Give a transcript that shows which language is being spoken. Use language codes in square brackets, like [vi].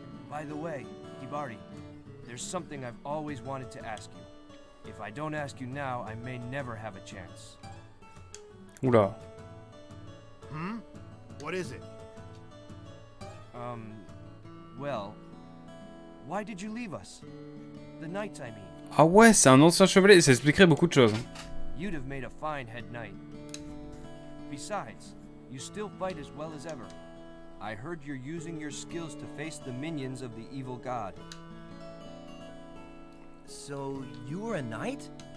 [en] By the way, Hibari, there's something I've always wanted to ask you. If I don't ask you now, I may never have a chance. [fr] Oula. [en] Hmm? What is it? Well, why did you leave us? The knights, I mean. [fr] Ah ouais, c'est un ancien chevalier, ça expliquerait beaucoup de choses. [en] You'd have made a fine head knight. Besides, you still fight as well as ever. I heard you're using your skills to face the minions of the evil god. So, you were a knight?